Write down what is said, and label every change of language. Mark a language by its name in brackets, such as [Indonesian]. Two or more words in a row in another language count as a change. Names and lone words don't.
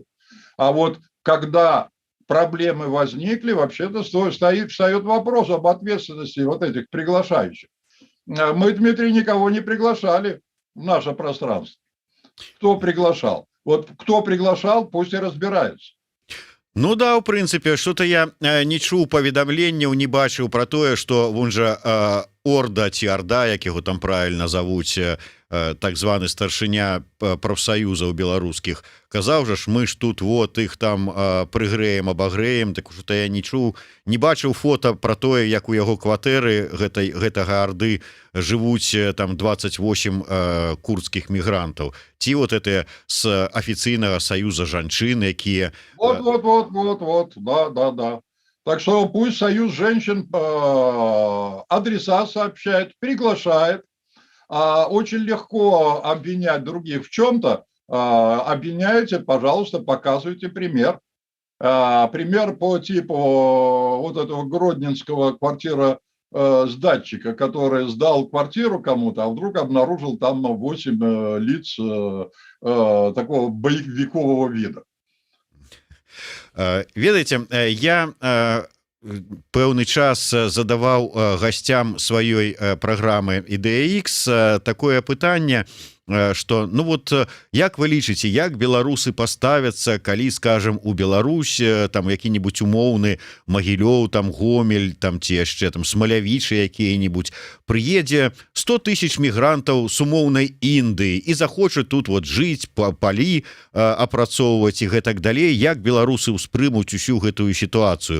[Russian] А вот когда проблемы возникли, вообще-то встает вопрос об ответственности вот этих приглашающих. Мы, Дмитрий, никого не приглашали в наше пространство. Кто приглашал? Вот кто приглашал, пусть и разбирается. [Belarusian] Ну да, у прынцыпе, что-то я не чуў паведамленняў, не бачыў про тое, что вон жа Орда ці Орда, як яго там правильно завуць, так званы старшыня прафсаюзаў беларускіх, казаў жа ж, мы ж тут вот іх там прыгрэем, абагрэем, [Russian] так что [Belarusian] я не чуў, не бачыў фото про тое, як у яго кватэры гэтага Орды жывуць там 28 [Russian] курдских мигрантов. Ці вот это с официального союза [Belarusian] жанчын, якія... [Russian] Вот, да. Так что пусть Союз женщин адреса сообщает, приглашает. Очень легко обвинять других в чем-то. Обвиняете, пожалуйста, показывайте пример. Пример по типу вот этого гродненского квартира сдатчика, который сдал квартиру кому-то, а вдруг обнаружил там 8 лиц такого боевикового вида. [Belarusian] Ведаеце, я пэўны час задаваў гасцям сваёй праграмы Ідэя-Ікс такое пытанне, [Russian] что ну вот [Belarusian] як вы лічыце, як беларусы паставяцца, калі, скажем, у Беларусь там які-нибудь умоўны Магілёў, там Гомель, там ці яшчэ там Смалявічы якія-нибудь, прыедзе 100 000 мігрантаў с умоўнай Індыі і захоча тут вот жыць, палі апрацоўваць і гэтак далей, як беларусы ўспрымуць усю гэтую сітуацыю.